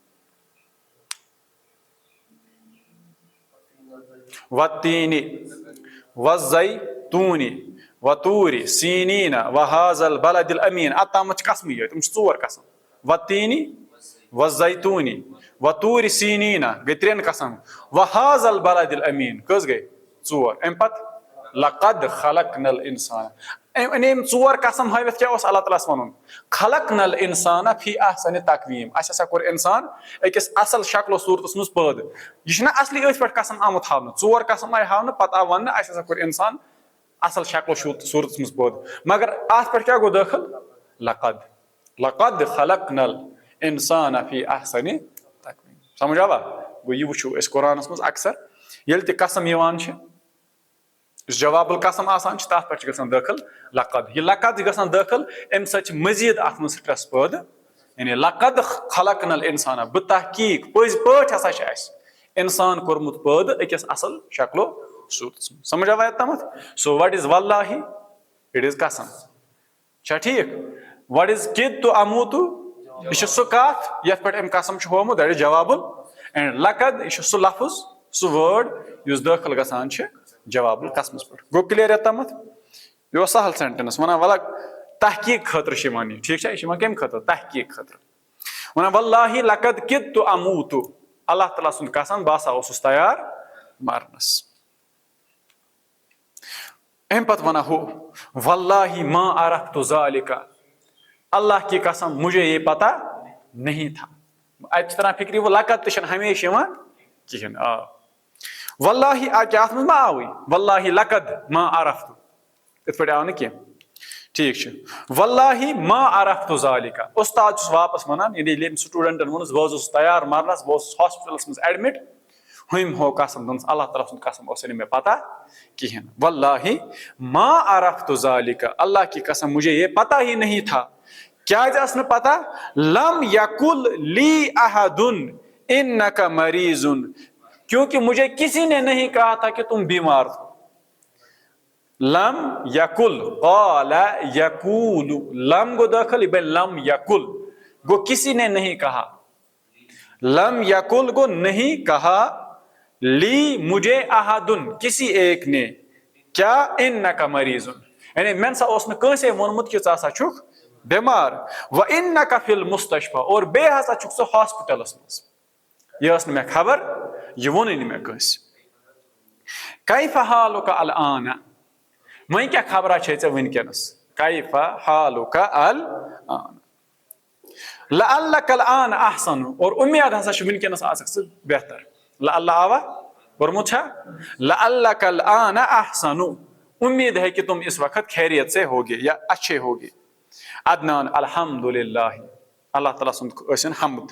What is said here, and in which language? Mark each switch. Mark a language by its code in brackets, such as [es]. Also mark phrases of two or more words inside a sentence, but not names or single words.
[ar] والتیٖنِ والزیتوٗنِ وطوٗرِ سیٖنیٖنَ وہٰذا البلد الامین [ks] اتامتھ چھِ قسمٕے یٲتۍ تِم چھِ 4 قسم [ar] والتیٖنِ والزیتوٗنِ وطوٗرِ سیٖنیٖنَ [ks] گٔے 3 قسم [ar] وہٰذا البلد الامین [ks] کٔژ گٔے 4 امہِ پتہٕ [ar] لقد خلقنا الانسان [ks] أمۍ أنۍ یِم 4 قسم ہٲوِتھ کیٛاہ اوس اللہ تعالیٰ ہس وَنُن [ar] خلقنا الانسان فی احسن تقویٖم [ks] اسہِ ہسا کوٚر انسان أکِس اصل شکلو صوٗرتس منٛز پٲدٕ یہِ چھُنہ اصلی أتھۍ پٮ۪ٹھ قسم آمُت ہاونہٕ 4 قسم آیہِ ہاونہٕ پتہٕ آو وننہٕ اسہِ ہسا کوٚر انسان اصل شکلو صوٗرتس منٛز پٲدٕ مگر اتھ پٮ۪ٹھ کیٛاہ گوٚو دٲخل [ar] لقد لقد خلقنا الانسان فی احسن تقویٖم [ks] سمجھ آوا گوٚو یہِ وٕچھو أسۍ قرآنس منٛز اکثر ییٚلہِ تہِ قسم یِوان چھِ یُس [ar] جواب القسم [ks] آسان چھِ تتھ پٮ۪ٹھ چھِ گژھان دٲخل لقد یہِ لقد چھِ گژھان دٲخل امہِ سۭتۍ چھِ مٔزیٖد اتھ منٛز سٹرس پٲدٕ یعنی [ar] لقد خلقنا الانسان [ks] بہٕ تحقیٖق پٔزۍ پٲٹھۍ ہسا چھِ اسہِ انسان کوٚرمُت پٲدٕ أکِس اصل شکلو صوٗرتس منٛز سمجھ آوا یوٚتامتھ [en] so what is [ks] واللہ [en] it is [ks] قسم چھا ٹھیٖک [en] what is [ar] کِدتُ اموٗتُ [ks] یہِ چھِ سُہ کتھ یتھ پٮ۪ٹھ أمۍ قسم چھُ ہومُت [en] that is [ks] جواب اینڈ لقد یہِ چھُ سُہ لفظ سُہ وٲرڈ یُس دٲخل گژھان چھِ جواب القسمس پٮ۪ٹھ گوٚو کلیر یوٚتامتھ یہِ اوس سہل سینٹینس ونان ولہ تحقیٖق خٲطرٕ چھِ یِوان یہِ ٹھیٖک چھا یہِ چھِ یِوان کمہِ خٲطرٕ تحقیٖق خٲطرٕ ونان [ar] واللہ لقد کِدتُ اموٗتُ [ks] اللہ تعالیٰ سُنٛد قسم بہٕ ہسا اوسُس تیار مرنس. اَمہِ پتہٕ وَنان ہُہ [ar] واللہ ما عرفت ذالِکَ, [ur] اللہ کی قسم مجھے یہ پتہ نہیں تھا. [ks] اَتہِ چھِ تران فِکرِ وۄنۍ لقب تہِ چھِنہٕ ہمیشہِ یِوان کِہیٖنۍ. آ واللہ کیٛاہ اَتھ منٛز ما آوٕے [ar] واللہ لقد ما عرفت, [ks] یِتھ پٲٹھۍ آو نہٕ کینٛہہ. ٹھیٖک چھُ. [ar] واللہ ما عرفت ذالِکَ, [ks] اُستاد چھُس واپس وَنان ییٚلہِ أمۍ سٹوٗڈنٛٹن ووٚنُس بہٕ حظ اوسُس تیار مرنس, بہٕ اوسُس ہاسپِٹلس منٛز ایڈمِٹ, ہُمۍ ہو قسم دوٚپنس [ur] اللہ تعالیٰ سُنٛد قسم اوس نہٕ مےٚ پتہ کِہیٖنۍ. [ar] واللہ ما عرفت ذالِکَ, [ur] اللہ کی قسم مجھے یہ پتہ ہی نہیں تھا. [ks] کیٛازِ ٲس نہٕ پتہ؟ [ar] لم یقل لی احدن انک مریض, [ur] کیونکہ مجھے کسی نے نہیں کہا تھا کہ تم بیمار ہو. [ar] لم یقل قال یقول, لم [ur] گو داخل بے [ar] لم یقل [ur] گو کسی نے نہیں کہا, [ar] لم یقل [ur] گو نہیں کہا, لی مجھے احدن کسی ایک نے, کیا [ar] انک مریض, [ks] یعنی مےٚ نسا اوس نہٕ کٲنٛسے ووٚنمُت کہ ژٕ ہسا چھُکھ بیمار. [ar] و انک فی المستشفى, [ks] اور بیٚیہِ ہسا چھُکھ ژٕ ہاسپِٹلس منٛز. یہ ٲس نہٕ مےٚ خبر, یہ ووٚنُے نہٕ مےٚ کٲنٛسہِ. [ar] کیف حالک الآن, [ks] وۄنۍ کیٛاہ خبرا چھے ژےٚ وٕنکیٚنس؟ [ar] کیف حالک الآن, لعلک الآن احسن, [ks] اور اُمید ہسا چھِ وٕنکیٚنس آسکھ ژٕ بہتر. [ar] لعل آوا [ks] پوٚرمُت چھا؟ [ar] لعلک الآن احسن, [ur] امید ہے کہ تم اس وقت خیریت سے ہوگے یا اچھے ہوگے. [ks] عدنان الحمدللہ, اللہ تعالیٰ سُنٛد ٲسِن حمد.